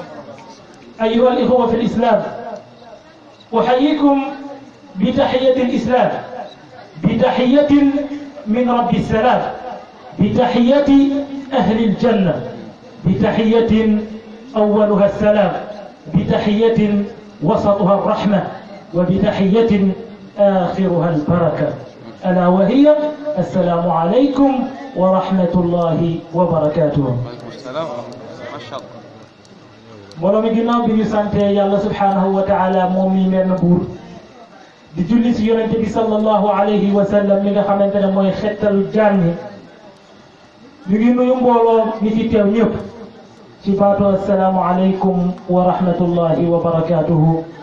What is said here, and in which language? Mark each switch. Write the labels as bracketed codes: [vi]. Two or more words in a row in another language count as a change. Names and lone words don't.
[ar] أيها الإخوة في الإسلام أحييكم بتحية الإسلام بتحية من رب السلام بتحية أهل الجنة بتحية أولها السلام بتحية وسطها الرحمة وبتحية آخرها البركة ألا وهي السلام عليكم ورحمة الله وبركاته. وعليكم السلام ما شاء الله. [wo] mbooloo mi ginnaaw bi ñu sante yàlla [ar] سبحانه وتعالى [wo] moom mi mel na buur di julli si yonente bi [ar] صلى الله عليه وسلم [wo] mi nga xamante ne mooy xettalu jaam ñi ñu ngi nuyu mbooloo mi fi teew ñëpp ci baatu [ar] السلام عليكم ورحمة الله وبركاته